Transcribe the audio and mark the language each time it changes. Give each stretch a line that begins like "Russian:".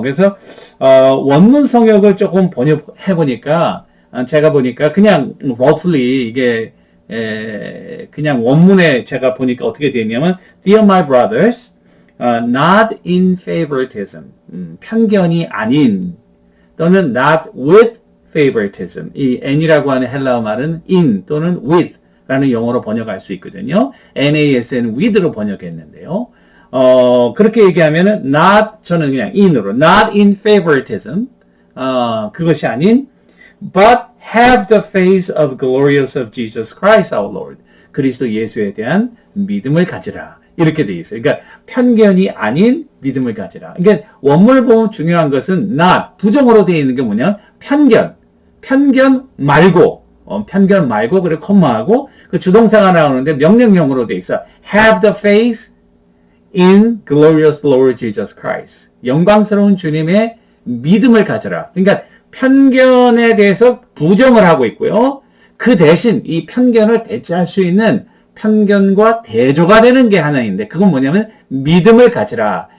Korean: 그래서 원문 성역을 조금 번역해 보니까 제가 보니까 그냥 roughly 이게 그냥 원문에 제가 보니까 어떻게 되냐면
English: Dear my brothers, not in favoritism,
Korean: 편견이 아닌 또는
English: not with favoritism.
Korean: 이 n이라고 하는 헬라어 말은 in 또는 with 라는 영어로 번역할 수 있거든요. NAS는 with로 번역했는데요. 그렇게 얘기하면은
English: not,
Korean: 저는 그냥
English: in으로, not in favoritism,
Korean: 그것이 아닌,
English: but have the faith of glorious of Jesus Christ our Lord.
Korean: 그리스도 예수에 대한 믿음을 가지라. 이렇게 돼 있어요. 그러니까 편견이 아닌 믿음을 가지라. 그러니까 원문을 보면 중요한 것은 not, 부정어로 되어 있는 게 뭐냐? 편견 말고, 그리고 콤마하고, 그 주동사가 나오는데 명령형으로 되어 있어.
English: have the faith in glorious Lord Jesus Christ.
Korean: 영광스러운 주님의 믿음을 가져라. 그러니까 편견에 대해서 부정을 하고 있고요. 그 대신 이 편견을 대체할 수 있는 편견과 대조가 되는 게 하나인데 그건 뭐냐면 믿음을 가지라.